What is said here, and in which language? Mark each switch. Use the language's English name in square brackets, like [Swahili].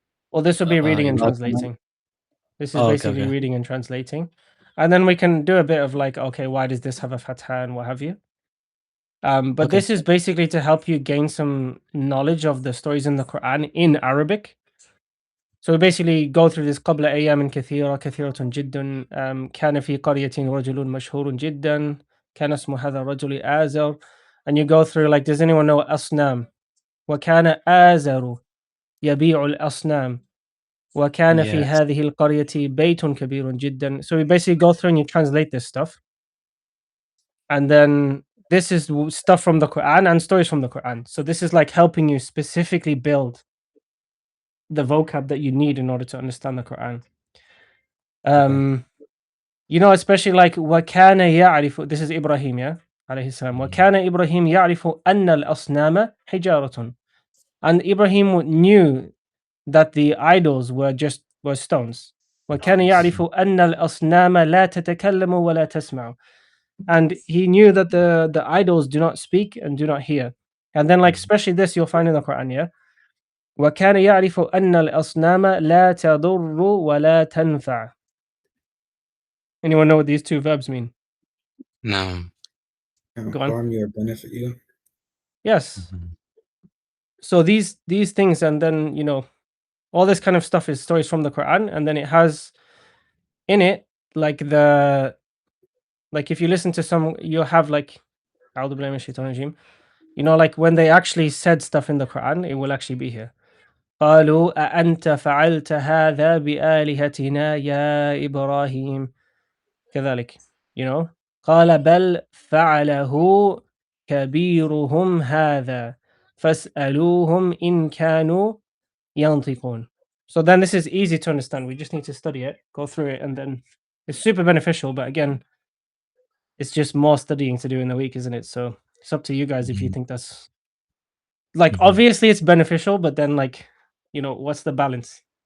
[English] Well, this would be reading and Iraq one. translating. This is Oh, okay. basically Okay. reading and translating. And then we can do a bit of like, okay, why does this have a fatha and what have you? But Okay. this is basically to help you gain some knowledge of the stories in the Quran in Arabic. So we basically go through this [Arabic] قبل أيام كثيرة كثيرة جدا كان في قرية رجل مشهور جدا كان اسم هذا الرجل آزر, [English] and you go through like, does anyone know [Arabic] أصنام? وكان آزر يبيع الأصنام وكان في [English] Yes. [Arabic] هذه القرية بيت كبير جدا. [English] So we basically go through and you translate this stuff, and then this is stuff from the Quran and stories from the Quran. So this is like helping you specifically build the vocab that you need in order to understand the Quran. Okay. You know, especially like [Arabic] وكان يعرف, [English] this is Ibrahim, yeah, عليه السلام. [Arabic] وكان إبراهيم يعرف أن الأصنام حجارة, [English] and Ibrahim knew that the idols were stones. [Arabic] وكان يعرف أن الأصنام لا تتكلم ولا تسمع, [English] and he knew that the idols do not speak and do not hear. And then like especially this you'll find in the Quran, yeah. [Arabic] وكان يعرف أن الأصنام لا تضر ولا تنفع. [English] Anyone know what these two verbs mean? No. Go on. Harm you or benefit you. Yes. So these things, and then you know, all this kind of stuff is stories from the Quran, and then it has in it like the, like if you listen to some, you'll have like [Arabic] أعوذ بالله من الشيطان الرجيم, [English] you know, like when they actually said stuff in the Quran, it will actually be here. [Arabic] قالوا أأنت فعلت هذا بآلهتنا يا إبراهيم كذلك, [English] you know. [Arabic] قال بل فعله كبيرهم هذا فاسألوهم إن كانوا ينطقون. [English] So then this is easy to understand. We just need to study it, go through it, and then it's super beneficial. But again, it's just more studying to do in the week, isn't it? So it's up to you guys if you think that's like, obviously it's beneficial, but then like, you know, what's the balance?